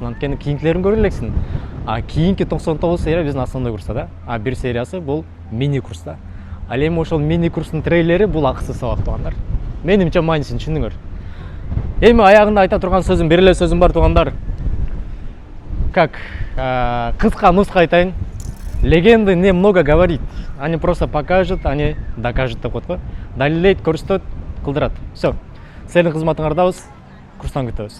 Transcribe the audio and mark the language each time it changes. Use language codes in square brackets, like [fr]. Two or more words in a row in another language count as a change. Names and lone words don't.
[ky] Анткени кийинкилерин көрө элексиң. Кийинки 99 серия биздин основной курста да. Бир сериясы бул мини курста. Ал эми ошол мини курстун трейлери бул акысыз сабак тугандар. Менимче мааниsin түшүндүңөр. Эми аягында айта турган сөзүм, бир эле сөзүм бар тугандар. Как кыска нуска айтайын. [ru] Легенды немного говорит. Они просто покажут, они докажут [ky] деп коет го. Далилейт, көрсөтөт, кылдырат. Всё. Силердин кызматыңардабыз. Курстан күтөбүз.